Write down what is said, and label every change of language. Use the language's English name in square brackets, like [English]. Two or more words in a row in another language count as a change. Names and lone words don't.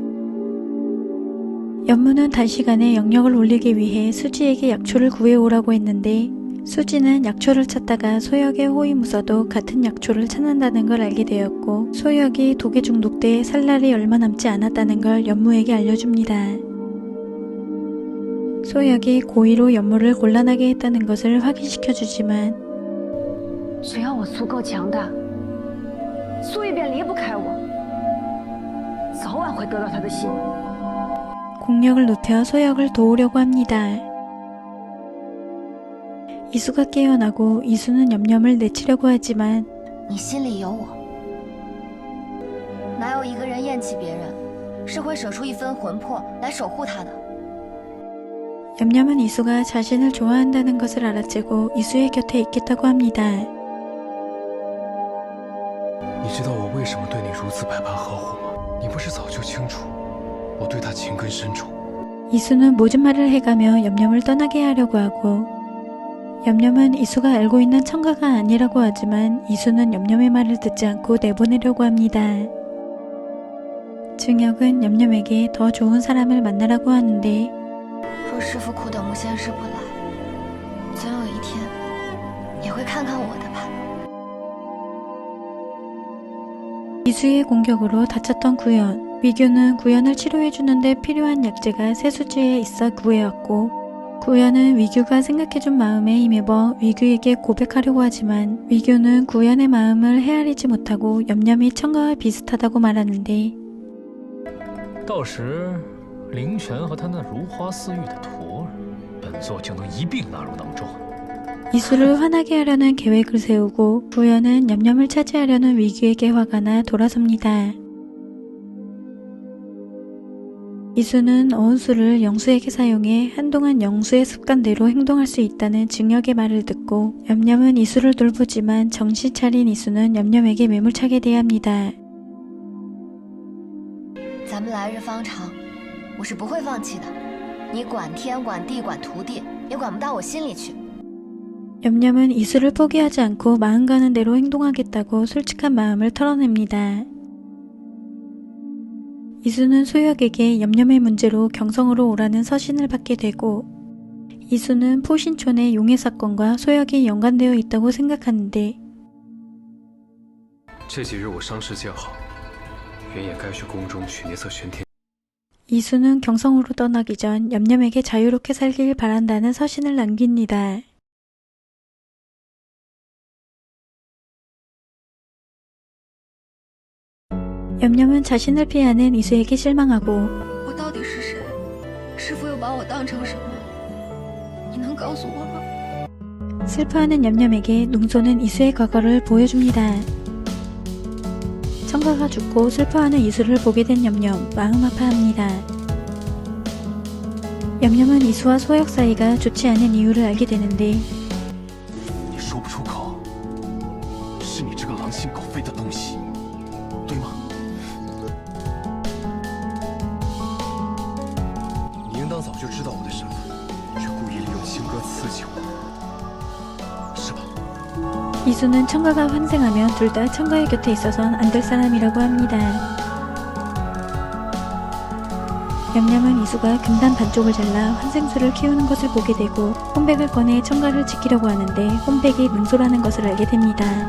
[Korean] 연무는 단시간에 영역을 올리기 위해 수지에게 약초를 구해오라고 했는데 수지는 약초를 찾다가 소역의 호위무사도 같은 약초를 찾는다는 걸 알게 되었고 소역이 독에 중독돼 살 날이 얼마 남지 않았다는 걸 연무에게 알려줍니다. 소역이 고의로 연무를 곤란하게 했다는 것을 확인시켜주지만 [Chinese] 只要我足够强大，苏玉便离不开我，早晚会得到他的心。 [Korean] 공력을 높여 소역을 도우려고 합니다. 이수가 깨어나고 이수는 얌얌을 내치려고 하지만 [Chinese] 你心里有我，哪有一个人厌弃别人，是会舍出一分魂魄来守护他的？ [Korean] 얌얌은 이수가 자신을 좋아한다는 것을 알아채고 이수의 곁에 있겠다고 합니다. [Chinese] 你知道我为什么对你如此百般呵护吗？你不是早就清楚，我对他情根深重。 [Korean] 이수는 모진 말을 해가며 얌얌을 떠나게 하려고 하고 얌얌은 이수가 알고 있는 청가가 아니라고 하지만 이수는 얌얌의 말을 듣지 않고 내보내려고 합니다. 증혁은 얌얌에게 더 좋은 사람을 만나라고 하는데 [Chinese] 若师傅苦等无仙师不来，总有一天也会看看我的吧。 [Korean] 이수의 공격으로 다쳤던 구연. 위규는 구연을 치료해주는데 필요한 약재가 세수지에 있어 구해왔고 구연은 위규가 생각해준 마음에 힘입어 위규에게 고백하려고 하지만 위규는 구연의 마음을 헤아리지 못하고 얌얌이 청가와 비슷하다고 말하는데 [Chinese] 到时灵泉和他那如花似玉的徒儿，本座就能一并纳入囊中。 [Korean] 이수를 화나게 하려는 계획을 세우고 구연은 얌얌을 차지하려는 위규에게 화가 나 돌아섭니다. 이수는 어운수를 영수에게 사용해 한동안 영수의 습관대로 행동할 수 있다는 증혁의 말을 듣고 얌얌은 이수를 돌보지만 정신 차린 이수는 얌얌에게 매몰차게 대합니다. [Chinese] 咱们来日方长，我是不会放弃的。你管天管地管徒弟，也管不到我心里去。 [Korean] 얌얌은 이수를 포기하지 않고 마음 가는 대로 행동하겠다고 솔직한 마음을 털어냅니다. 이수는 소역에게 얌얌의 문제로 경성으로 오라는 서신을 받게 되고 이수는 포신촌의 용해 사건과 소역이 연관되어 있다고 생각하는데 [Chinese] 这几日我伤势渐好，原也该去宫中取那册玄天。 [Korean] 이수는 경성으로 떠나기 전 얌얌에게 자유롭게 살길 바란다는 서신을 남깁니다. 얌얌은 자신을 피하는 이수에게 실망하고 [Chinese] 我到底是谁？师傅又把我当成什么？你能告诉我吗？ [Korean] 슬퍼하는 얌얌에게 웅소는 이수의 과거를 보여줍니다. 청가가 죽고 슬퍼하는 이수를 보게 된 얌얌, 마음 아파합니다. 얌얌은 이수와 소역 사이가 좋지 않은 이유를 알게 되는데 [Chinese] 你说不出口， 是你这个狼心狗肺的东西，对吗？你应当早就知道我的身份，却故意利用青歌刺激我，是吧？ [Korean] 이수는 청가가 환생하면 둘 다 청가의 곁에 있어선 안 될 사람이라고 합니다. 냠냠은 이수가 금단 반쪽을 잘라 환생수를 키우는 것을 보게 되고 혼백을 꺼내 청가를 지키려고 하는데 혼백이 능소라는 것을 알게 됩니다.